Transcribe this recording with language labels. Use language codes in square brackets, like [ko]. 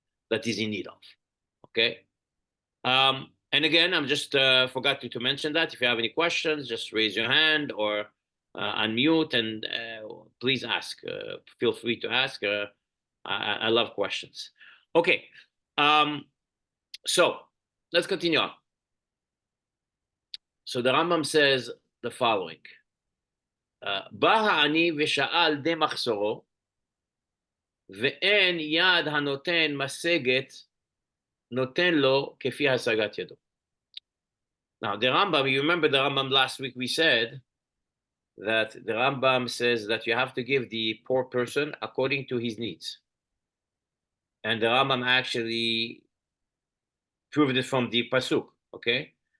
[en] that he's in need of. Okay. And again, I'm just forgot to mention that if you have any questions, just raise your hand or unmute and please ask. Feel free to ask. I love questions. Okay. So let's continue on. So the Rambam says the following. [he] בא העני ושאל די מחסורו, ואין יד הנותן משגת, נותן לו כפי השגת ידו. [en] Now, the Rambam, you remember the Rambam last week we said that the Rambam says that you have to give the poor person according to his needs. And the Rambam actually proved it from the Pasuk, okay?